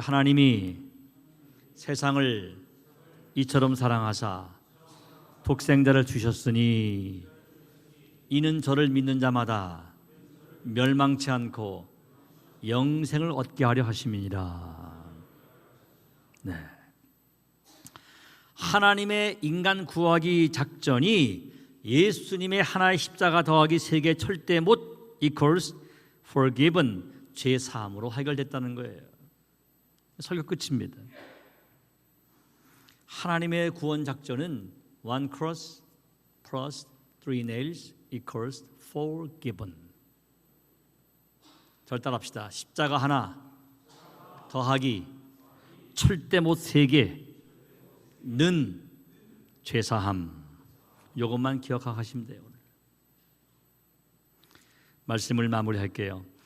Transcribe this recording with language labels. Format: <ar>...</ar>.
<ko>하나님이 세상을 이처럼 사랑하사 독생자를 주셨으니 이는 저를 믿는 자마다 멸망치 않고 영생을 얻게 하려 하심이니라. 네. 하나님의 인간 구하기 작전이 예수님의 하나의 십자가 더하기 3개 절대 못</ko> <en>equals forgiven,</en> <ko>죄 사함으로 해결됐다는 거예요. 설교 끝입니다. 하나님의 구원 작전은</ko> <en>one cross plus 3 nails equals forgiven.</en> <ko>절 따라합시다. 십자가 하나 더하기 절대 못 3개는 죄사함. 이것만 기억하시면 돼요. 오늘 말씀을 마무리할게요.</ko>